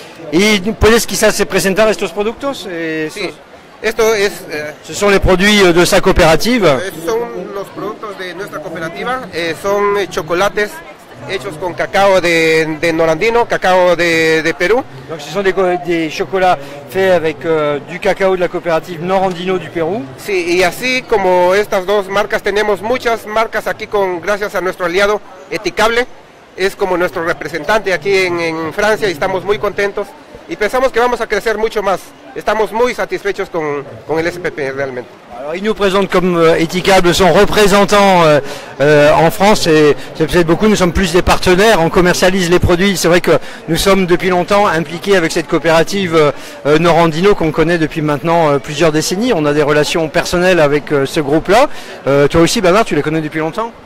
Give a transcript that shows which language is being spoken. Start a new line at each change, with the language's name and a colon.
Spanish: ¿Y puedes quizás presentar estos productos? Sí, esto es,
French: ce sont les produits de sa coopérative.
Spanish: Son los productos de nuestra cooperativa, son chocolates hechos con cacao de Norandino, cacao de Perú.
French: Donc ce sont des chocolats faits avec du cacao de la coopérative Norandino du Pérou.
Spanish: Sí, y así como estas dos marcas, tenemos muchas marcas aquí gracias a nuestro aliado Eticable. Es como nuestro representante aquí en Francia y estamos muy contentos y pensamos que vamos a crecer mucho más. Estamos muy satisfechos con el SPP realmente.
French: Alors, il nous présente comme Eticable son représentant en France et c'est peut-être beaucoup, nous sommes plus des partenaires, on commercialise les produits. C'est vrai que nous sommes depuis longtemps impliqués avec cette coopérative Norandino qu'on connaît depuis maintenant plusieurs décennies. On a des relations personnelles avec ce groupe-là. Toi aussi Bernard, tu les connais depuis longtemps?